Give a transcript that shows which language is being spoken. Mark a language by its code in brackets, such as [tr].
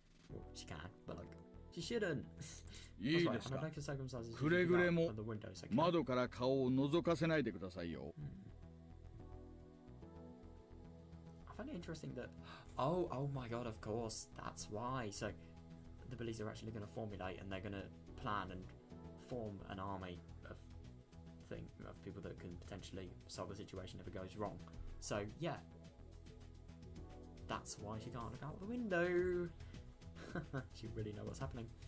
[en] Well, she can, but like, she shouldn't. [ja] いいですか。くれぐれも窓から顔を覗かせないでくださいよ。 [en] I find it interesting that oh my god, of course, that's why. So the police are actually going to formulate and they're going to plan and form an army of people that can potentially solve the situation if it goes wrong. So yeah, that's why she can't look out the window. She really knows what's happening.